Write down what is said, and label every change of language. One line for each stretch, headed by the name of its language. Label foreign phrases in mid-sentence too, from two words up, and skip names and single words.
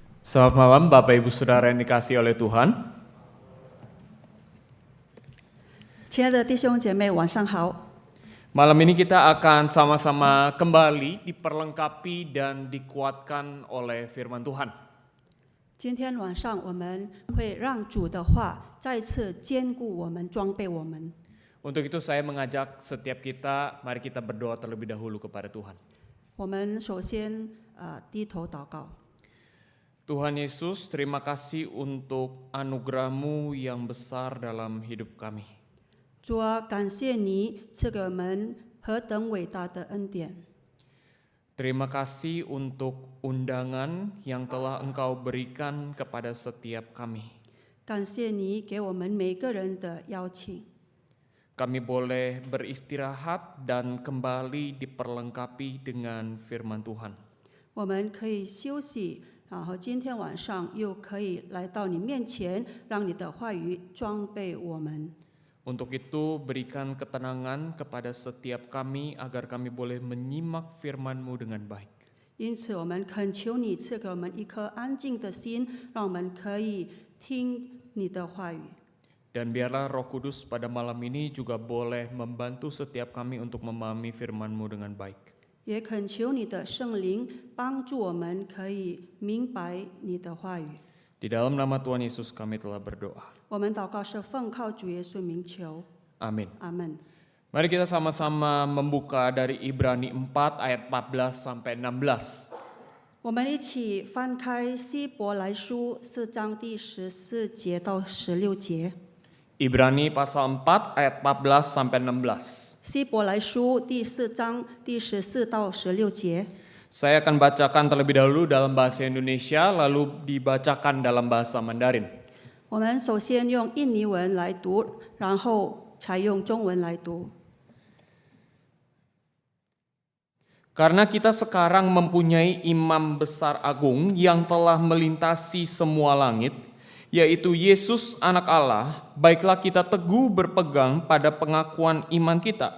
Indonesian: Selamat malam Bapak Ibu Saudara yang dikasihi oleh Tuhan.
Chinese: 亲爱的弟兄姐妹，晚上好。
Indonesian: Malam ini kita akan sama-sama kembali diperlengkapi dan dikuatkan oleh firman Tuhan.
Chinese: 今天晚上我们会让主的话再次坚固我们、装备我们。
Indonesian: Untuk itu saya mengajak setiap kita, mari kita berdoa terlebih dahulu kepada Tuhan.
Chinese: 我们首先低头祷告。
Indonesian: Tuhan Yesus, terima kasih untuk anugerah-Mu yang besar dalam hidup kami.
Chinese: 主啊，感谢你赐给我们何等伟大的恩典。
Indonesian: Terima kasih untuk undangan yang telah Engkau berikan kepada setiap kami.
Chinese: 感谢你给我们每个人的邀请，
Indonesian: Kami boleh beristirahat dan kembali diperlengkapi dengan firman Tuhan.
Chinese: 我们可以休息，然后今天晚上又可以来到你面前，让你的话语装备我们。
Indonesian: Untuk itu berikan ketenangan kepada setiap kami agar kami boleh menyimak firman-Mu dengan baik.
Chinese: 因此，我们恳求你赐给我们一颗安静的心，让我们可以听你的话语。
Indonesian: Dan biarlah Roh Kudus pada malam ini juga boleh membantu setiap kami untuk memahami firman-Mu dengan baik.
Chinese: 也恳求你的圣灵帮助我们可以明白你的话语。
Indonesian: Di dalam nama Tuhan Yesus kami telah berdoa.
Chinese: 我们祷告是奉靠主耶稣名求，
Indonesian: Amin.
Chinese: 阿门。
Indonesian: Mari kita sama-sama membuka dari Ibrani 4 ayat 14 sampai 16.
Chinese: 我们一起翻开希伯来书4章第14节到16节。
Indonesian: Ibrani pasal 4 ayat 14 sampai 16.
Chinese: 希伯来书第4章第14到16节。
Indonesian: Saya akan bacakan terlebih dahulu dalam bahasa Indonesia, lalu dibacakan dalam bahasa Mandarin.
Chinese: 我们首先用印尼文来读，然后才用中文来读。
Indonesian: Karena kita sekarang mempunyai imam besar agung yang telah melintasi semua langit, yaitu Yesus anak Allah, baiklah kita teguh berpegang pada pengakuan iman kita.